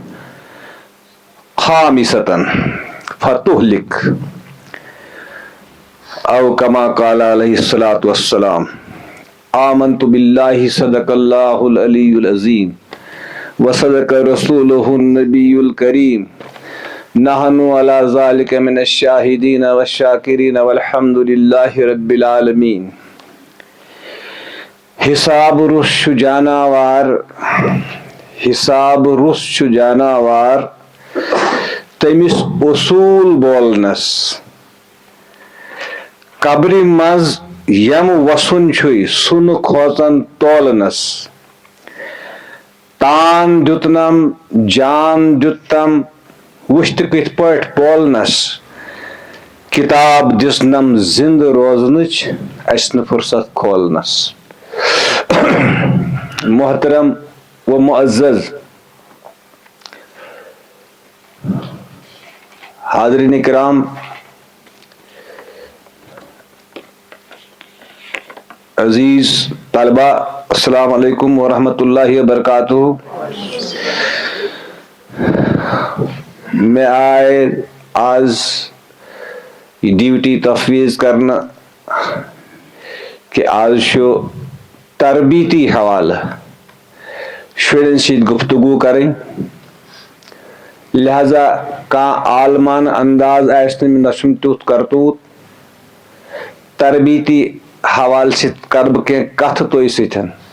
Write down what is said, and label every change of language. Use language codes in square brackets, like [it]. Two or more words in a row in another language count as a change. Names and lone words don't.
[ar] خامسة فتهلك او کما قال علیہ الصلاۃ والسلام آمنت باللہ صدق اللہ العلی العظیم وصدق رسولہ النبی الکریم نحن علی ذلک من الشاہدین والشاکرین والحمد للہ رب العالمین. [ks] حساب رس چھ جاناوار تمس اصول بولنس قبر مز یم وسن چھُے سُن کھوژن تولنس تان دیُتنم جان دیُتتم وٕچھتہٕ کِتھ پٲٹھۍ بولنس کتاب دِژنم زندٕ روزنٕچ اَسہِ نہٕ فرصت کھولنس. [ur] محترم و معزز حاضرین کرام، عزیز طلبہ، [ar] السلام علیکم ورحمۃ اللہ وبرکاتہ. [ks] میں آئے آز یہ ڈیوٹی تفویض کرنا کہ آز چھُ تربیتی حوالہ شُرٮ۪ن سۭتۍ گفتگو کرٕنۍ، لہذا کانٛہہ عالمانہ انداز آسہِ نہٕ نہ چھُم تیُتھ کرتوٗت. تربیتی حوالہ سۭتۍ کرٕ بہٕ کینٛہہ کتھٕ تۄہہِ سۭتۍ.